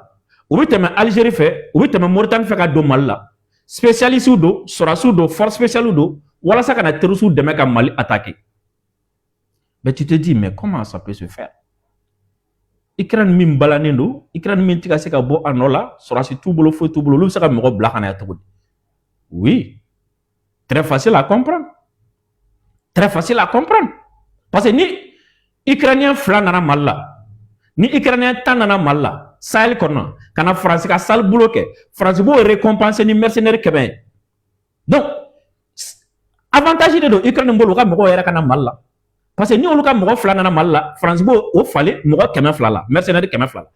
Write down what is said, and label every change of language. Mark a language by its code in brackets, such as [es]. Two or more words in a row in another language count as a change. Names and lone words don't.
[bm] U bi tɛmɛ Algérie fɛ, u bi tɛmɛ Mauritanie fɛ ka don Mali la. Spécialistes do, sɔrɔdasiw do, [fr] force spéciale [bm] do, walasa ka na terroristes dɛmɛ ka Mali attaquer. [fr] Mais tu te dis, mais comment ça peut se faire? [bm] Ukraine min balanen do, Ukraine min tika se ka bɔ a nɔ la, sɔrɔdasi t'u bolo, foyi t'u bolo, olu bɛ se ka mɔgɔ bila ka na yan cogo di? [fr] Oui, très facile à comprendre. Très facile à comprendre. [bm] Parce que ni Ukrainien fila nana Mali la, ni Ukrainien tan nana Mali la, Sahel kɔnɔ, ka na France ka [fr] sale boulot [bm] kɛ, France b'o récompenser ni mercenaires 100 ye. Donc, [fr] avantage de [bm] do Ukraine bolo ka mɔgɔw yɛrɛ ka na Mali la. Parce que ni olu ka mɔgɔ fila nana Mali la, France b'o o fale mɔgɔ 200 la, mercenaires 200 la.